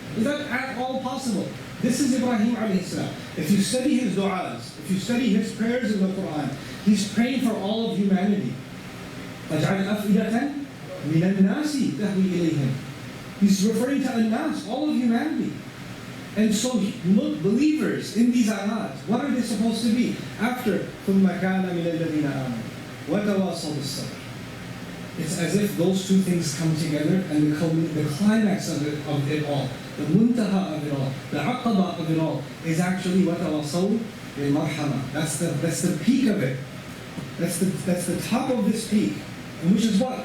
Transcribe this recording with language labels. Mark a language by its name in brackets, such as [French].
[English] Is that at all possible? This is Ibrahim alayhi salam. If you study his du'as, if you study his prayers in the Quran, he's praying for all of humanity. [Arabic] فَجْعَلْ أَفْئِدَةً مِنَ النَّاسِ تَهْوِي إِلَيْهِمْ. [English] He's referring to an-nas, all of humanity. And so, look, believers in these ayats, what are they supposed to be? After [Arabic] ثُمَّ كَانَ مِنَ الَّذِينَ آمَنُوا وَتَوَاصَوْا بِالصَّبْرِ. [English] It's as if those two things come together and the climax of it all, the muntaha of it all, the aqaba of it all, is actually [Arabic] وَتَوَاصَوْا بِالْمَرْحَمَةِ. [English] That's the peak of it. That's the top of this peak. And which is what?